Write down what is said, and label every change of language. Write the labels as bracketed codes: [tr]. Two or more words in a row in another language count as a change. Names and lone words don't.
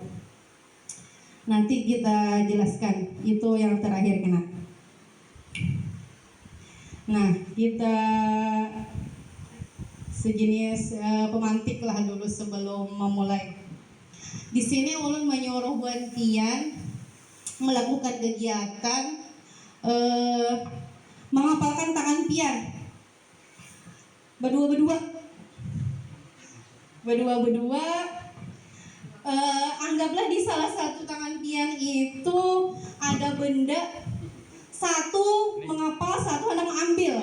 [id] Nanti kita jelaskan itu yang terakhir kena. Nah, kita sejenis pemantik lah dulu sebelum memulai. [bjn] Di sini ulun menyuruh Buan Tian melakukan kegiatan menghafalkan tangan pian berdua-berdua. Anggaplah di salah satu tangan pian itu ada benda, satu menghafal, satu hendak mengambil.